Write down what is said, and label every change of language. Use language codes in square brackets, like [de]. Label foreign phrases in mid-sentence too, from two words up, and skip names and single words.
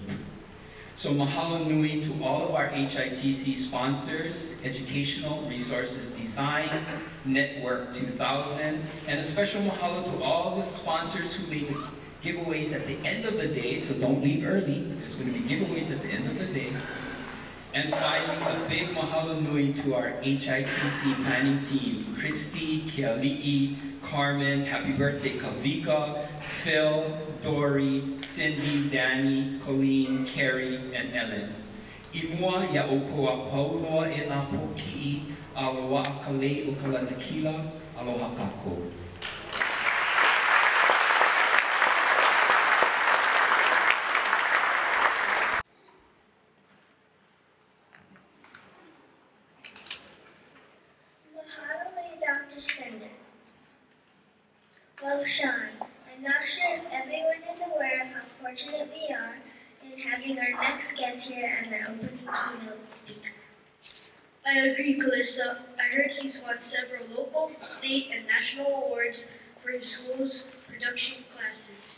[en] So [haw] mahalo nui [en] to all of our HITC sponsors, Educational Resources Design, Network 2000, and a special mahalo to all the sponsors who made giveaways at the end of the day, so don't leave early, there's going to be giveaways at the end of the day. And finally, a big [haw] mahalo nui [en] to our HITC planning team, Christy, Keali'i, Carmen, happy birthday Kavika, Phil, Dory, Cindy, Danny, Colleen, Carrie, and Ellen. [haw] Imua ya okoa pauloa e nā poki'i, aloha akalei o kalanakila, aloha kākou. [en] Dr. Stender. Well, Sean, I'm not sure if everyone is aware of how fortunate we are in having our next guest here as our opening keynote speaker. I agree, Calissa. I I heard he's won several local, state, and national awards for his school's production classes.